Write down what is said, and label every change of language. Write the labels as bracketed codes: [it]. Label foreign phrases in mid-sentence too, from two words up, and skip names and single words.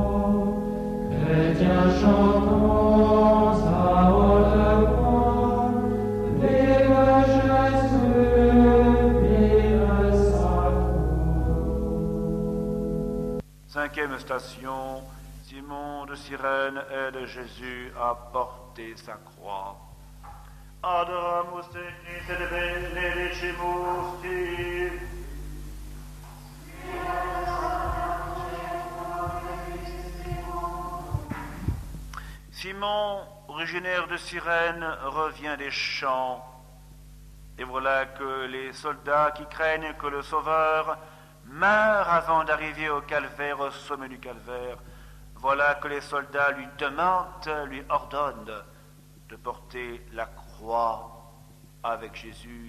[fr] Chrétiens chantons à haute voix, vive Jésus, vive sacro. Cinquième station, Simon de Cyrène aide Jésus à porter sa croix. [la] Adoramus te, Christe, de benedicimus ti. [fr] Simon, originaire de Cyrène, revient des champs. Et voilà que les soldats qui craignent que le Sauveur meure avant d'arriver au calvaire, au sommet du calvaire, voilà que les soldats lui demandent, lui ordonnent de porter la croix avec Jésus.